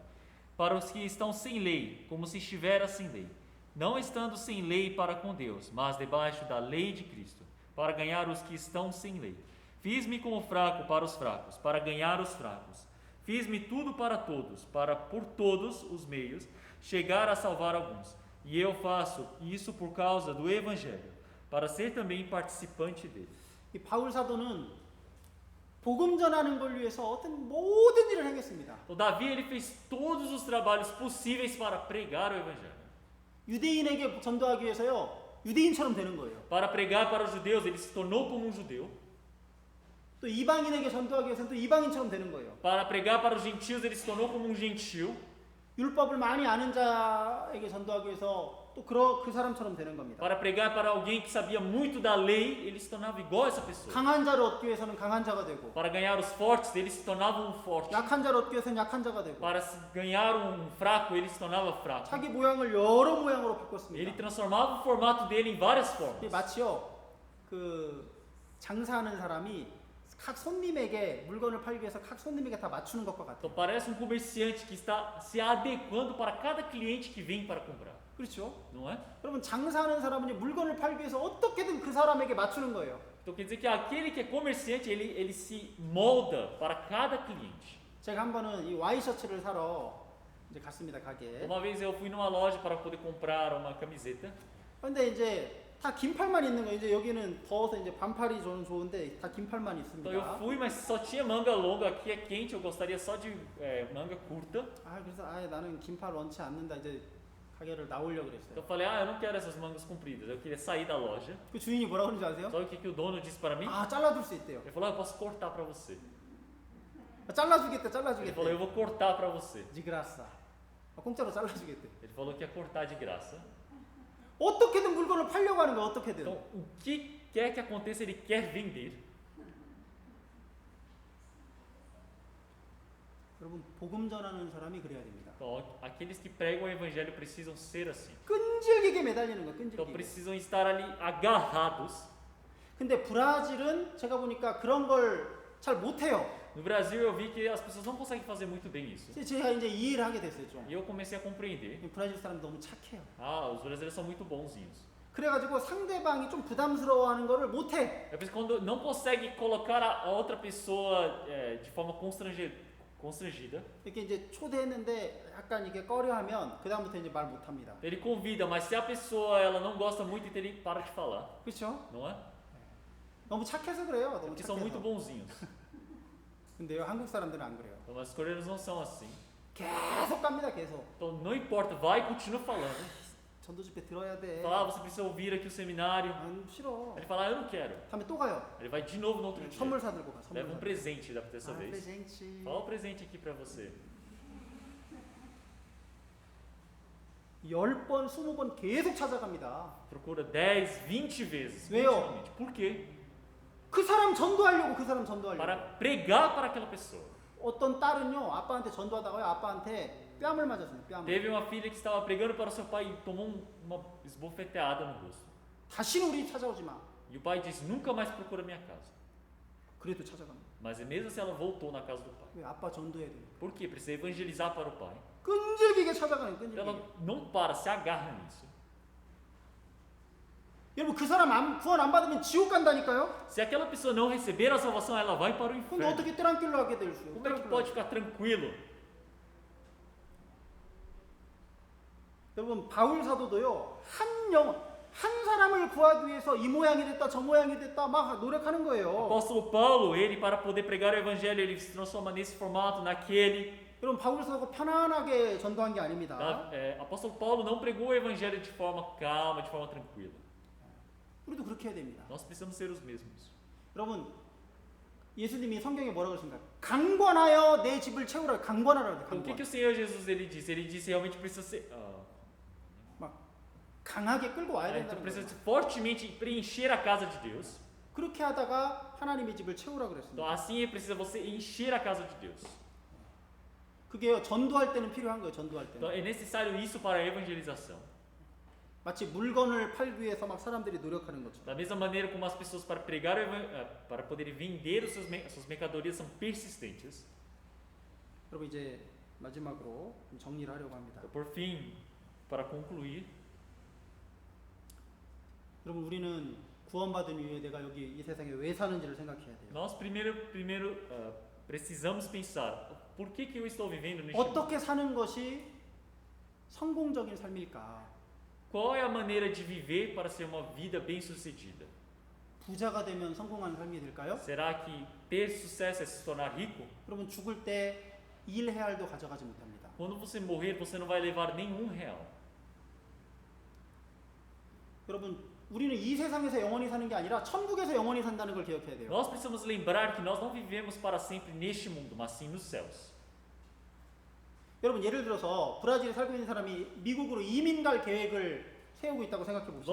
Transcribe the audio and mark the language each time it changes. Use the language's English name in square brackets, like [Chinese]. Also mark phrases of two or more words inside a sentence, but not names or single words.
[Portuguese] Para os que estão sem lei, como se estivera sem lei, não estando sem lei para com Deus, mas debaixo da lei de Cristo, para ganhar os que estão sem lei. Fiz-me como fraco para os fracos, para ganhar os fracos. Fiz-me tudo para todos, para por todos os meios chegar a salvar alguns. E eu faço isso por causa do Evangelho, para ser também participante dele. [Korean] 이 바울 사도는 복음 전하는 걸 위해서 어떤 모든 일을 하겠습니다. [Portuguese] O Davi ele fez todos os trabalhos possíveis para pregar o Evangelho. [Korean] 유대인에게 전도하기 위해서요. 유대인처럼 되는 거예요. [Portuguese] Para pregar para os judeus, ele se tornou como um judeu. [Korean] 또 이방인에게 전도하기 위해서는 또 이방인처럼 되는 거예요. [Portuguese] Para pregar para os gentios, ele se tornou como um gentil. [Korean] 율법을 많이 아는 자에게 전도하기 위해서 또 그 사람처럼 되는 겁니다. [Portuguese] Para pregar para alguém que sabia muito da lei, ele se tornava igual a essa pessoa. [Korean] 강한 자를 얻기 위해서는 강한 자가 되고 [Portuguese] Para ganhar os fortes, ele se tornava um forte. [Korean] 약한 자를 얻기 위해서는 약한 자가 되고 [Portuguese] Para ganhar um fraco, ele se tornava fraco. [Korean] 자기 모양을 여러 모양으로 [Portuguese] Ele [Korean] 바꿨습니다. [Portuguese] transformava o formato dele em várias formas. [Korean] 마치요 그 장사하는 사람이 각 손님에게 물건을 팔기 위해서 각 손님에게 다 맞추는 것과 같아요. [Portuguese] Então parece um comerciante que está se adequando para cada cliente que vem para comprar. [Korean] 그렇죠? [Portuguese] Não é? [Korean] 여러분 장사하는 사람은 물건을 팔기 위해서 어떻게든 그 사람에게 맞추는 거예요. [Portuguese] Então quer dizer que aquele que é comerciante, ele se molda para cada cliente. [Korean] 제가 한 번은 이 와이셔츠를 사러 이제 갔습니다 가게에. [Portuguese] Uma vez eu fui numa loja para poder comprar uma camiseta. [Korean] 근데 이제 다 긴팔만 있는 거예요. 이제 여기는 더워서 이제 반팔이 저는 좋은데 다 긴팔만 [Portuguese] Então eu [Korean] 있습니다. [Portuguese] fui, mas só tinha manga longa. Aqui é quente, eu gostaria só de manga curta. [Korean] 아 그래서 나는 긴팔 원치 않는다 이제 가게를 나오려고 [Portuguese] Então [Korean] 그랬어요. [Portuguese] eu falei, eu não quero essas mangas compridas. Eu queria sair da loja. [Korean] 그 주인이 뭐라고 그러는지 아세요? [Portuguese] Sabe o que o dono disse para mim? [Korean] 잘라줄 수 있대요. [Portuguese] Ele falou, eu posso cortar para você. [Korean] 잘라주겠대. [Portuguese] Ele falou, eu vou cortar para você. de graça. [Korean] 공짜로 잘라주겠대. [Portuguese] Ele falou que ia cortar de graça. [Korean] 어떻게든 물건을 팔려고 하는 거야. 어떻게든. [Portuguese] Então, o que quer que aconteça, ele quer vender. [Korean] 여러분 복음 전하는 사람이 그래야 됩니다. [Portuguese] Então, aqueles que pregam o evangelho precisam ser assim. [Korean] 끈질기게 매달리는 거, [Portuguese] Então, [Korean] 끈질기게. [Portuguese] precisam estar ali agarrados. [Korean] 근데 브라질은 제가 보니까 그런 걸 잘 못해요. [Portuguese] No Brasil, eu vi que as pessoas não conseguem fazer muito bem isso. [Korean] 제가 이제 이해를 하게 됐어요 좀. [Portuguese] E eu comecei a compreender. [Korean] 브라질 사람이 너무 착해요. [Portuguese] Ah, os brasileiros são muito bonzinhos. [Korean] 그래가지고 상대방이 좀 부담스러워하는 거를 못해. [Portuguese] É por isso que quando não consegue colocar a outra pessoa de forma constrangida, [Korean] 이렇게 이제 초대했는데 약간 이게 꺼려하면 그 다음부터 이제 말 못합니다. [Portuguese] ele convida, mas se a pessoa ela não gosta muito, então ele para de falar, [Korean] 그렇죠? [Portuguese] não é? [Korean] 너무 착해서 그래요. 너무 [Portuguese] Porque são muito [Korean] 착해서. [Portuguese] bonzinhos. [Korean] 근데요 한국 사람들은 안 그래요. [Portuguese] Mas os coreanos não são assim. [Korean] 계속 갑니다 계속. [Portuguese] Então não importa, vai e continua falando. [Korean] 전도 집회 들어야 돼. [Portuguese] Fala, você precisa ouvir aqui o seminário. [Korean] 안 싫어. [Portuguese] Ele fala, eu não quero. [Korean] 다음에 또 가요. [Portuguese] Ele vai de novo no outro dia. [Korean] 선물 사들고 가. 선물 [Portuguese] Leva um presente dessa vez. [Korean] 프레젠치. [Portuguese] Fala o presente aqui pra você. [Korean] 10번, 20번 계속 찾아갑니다. [Portuguese] Procura 10, 20 vezes. Veio. Continuamente. Por quê? [Korean] 그 사람 전도하려고 그 사람 전도하려고. [Portuguese] Para pregar para aquela pessoa. [Korean] 어떤 딸은요 아빠한테 전도하다가요 아빠한테 뺨을 맞았어요. 뺨을. [Portuguese] Teve uma filha que estava pregando para o seu pai e tomou uma esbofeteada no rosto. [Korean] 다시는 우리 찾아오지 마. [Portuguese] E o pai disse, nunca mais procura minha casa. [Korean] 그래도 찾아갑니다. [Portuguese] Mas mesmo assim ela voltou na casa do pai. [Korean] 왜 아빠 전도해야 돼? [Portuguese] Por quê? Precisa evangelizar para o pai. [Korean] 끈질기게 찾아가는 끈질기게. [Portuguese] Ela não para, se agarra nisso. [Korean] 여러분 그 사람 구원 안 받으면 지옥 간다니까요? [Portuguese] Se aquela pessoa não receber a salvação, ela vai para o [Korean] 근데 [Portuguese] inferno. [Korean] 어떻게 떼랑길로 하게 될 수? [Portuguese] Como é que pode ficar tranquilo? [Korean] 여러분 바울 사도도요 한 사람을 구하기 위해서 이 모양이 됐다 저 모양이 됐다 막 노력하는 [Portuguese] O [Korean] 거예요. [Portuguese] apóstolo Paulo, ele para poder pregar o evangelho, ele se transforma nesse formato, naquele. [Korean] 여러분 바울 사도가 편안하게 전도한 게 아닙니다. [Portuguese] Apóstolo Paulo não pregou o evangelho de forma calma, de forma tranquila. [Korean] 우리도 그렇게 해야 됩니다. [Portuguese] Nós precisamos ser os mesmos. [Korean] 여러분 예수님이 성경에 뭐라고 그러십니까? 강권하여 내 집을 채우라. 강권하라. [Portuguese] Então, o que [Korean] 강권. [Portuguese] o Senhor Jesus ele disse? Ele disse realmente precisa ser, [Korean] 막 강하게 끌고 와야 [Portuguese] então [Korean] 된다는 [Portuguese] precisa [Korean] 거예요. [Portuguese] fortemente preencher a casa de Deus. [Korean] 그렇게 하다가 하나님의 집을 채우라 [Portuguese] Então [Korean] 그랬습니다. [Portuguese] assim precisa você encher a casa de Deus. [Korean] 그게요 전도할 때는 필요한 거예요. 전도할 [Portuguese] Então [Korean] 때는. [Portuguese] é necessário isso para a evangelização. [Korean] 마치 물건을 팔기 위해서 막 사람들이 노력하는 것처럼. [Portuguese] Da mesma maneira como as pessoas para pregar para poderem vender as suas mercadorias são persistentes. [Korean] 여러분 이제 마지막으로 좀 정리를 하려고 합니다. [Portuguese] Por fim, para concluir, [Korean] 여러분 우리는 구원받은 이후에 내가 여기 이 세상에 왜 사는지를 생각해야 돼요. [Portuguese] nós primeiro precisamos pensar por que eu estou vivendo neste mundo? [Korean] 어떻게 사는 것이 성공적인 삶일까? [Portuguese] Qual é a maneira de viver para ser uma vida bem-sucedida? [Korean] 부자가 되면 성공한 삶이 될까요? [Portuguese] Será que ter sucesso é se tornar rico? [Korean] 여러분 죽을 때 1헤알도 가져가지 못합니다. [Portuguese] Quando você morrer, você não vai levar nenhum real. [Korean] 여러분 우리는 이 세상에서 영원히 사는 게 아니라 천국에서 영원히 산다는 걸 기억해야 돼요. [Portuguese] Nós precisamos lembrar que nós não vivemos para sempre neste mundo, mas sim nos céus. [Korean] 여러분 예를 들어서 브라질에 살고 있는 사람이 미국으로 이민 갈 계획을 세우고 있다고 생각해 봅시다.